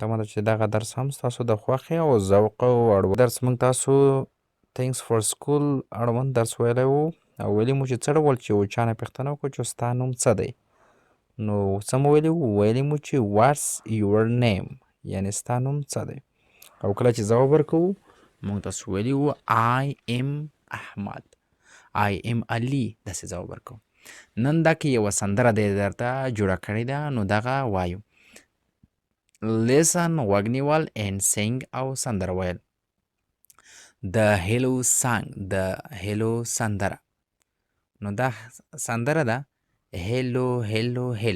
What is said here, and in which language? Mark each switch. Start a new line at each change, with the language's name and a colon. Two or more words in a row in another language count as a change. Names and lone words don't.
Pashto: تمه ده چې دغه درس هم ستاسو د خوښې او ذوق او اړوند درس موږ تاسو
English: thanks for school
Pashto: اړوند درس ویلی وو او ویلي مو چې څه ډول چې یو چا نه پوښتنه وکړو چې ستا نوم څه دی، نو څه مو ویلي وو؟ ویلي مو چې
English: what's your name,
Pashto: یعنې ستا نوم څه دی. او کله چې ځواب ورکوو موږ تاسو ویلي وو
English: I am
Pashto: احمد،
English: I am
Pashto: علي، داسې ځواب ورکوو. نن دا کې یوه سندره دی درته جوړه کړې ده، نو دغه وایو. لیسن غوږ نیول
English: and sing
Pashto: او سندره ویل. د
English: hello song,
Pashto: د هیلو سندره. نو دا سندره ده
English: hello hello hello.